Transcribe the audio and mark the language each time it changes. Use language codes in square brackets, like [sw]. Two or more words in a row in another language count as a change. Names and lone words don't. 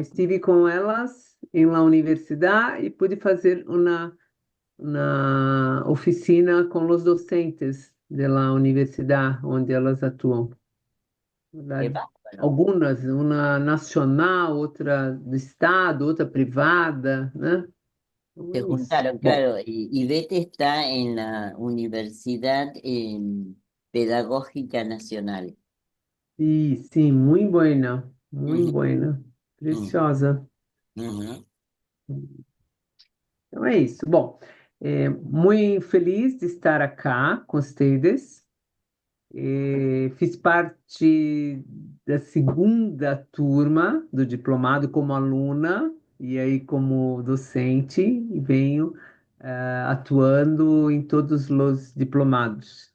[pt] estive com elas em la universidade e pude fazer uma oficina com os docentes da universidade onde elas atuam. [es] Qué [pt] Verdade? [es] bárbaro. [pt] Algumas, uma nacional, outra do estado, outra privada, né? Então [es] Se [pt] é isso. [es] juntaron, [pt] Bom, claro. [es] Ivette está en la Universidad Pedagógica Nacional. [pt] e sim, muito Ujú, [es] buena, ujú, preciosa. ujú. [pt] Então é isso. Bom, muito feliz de estar aqui com vocês. Fiz parte da segunda turma do diplomado como aluna e aí como docente e venho atuando em todos os diplomados.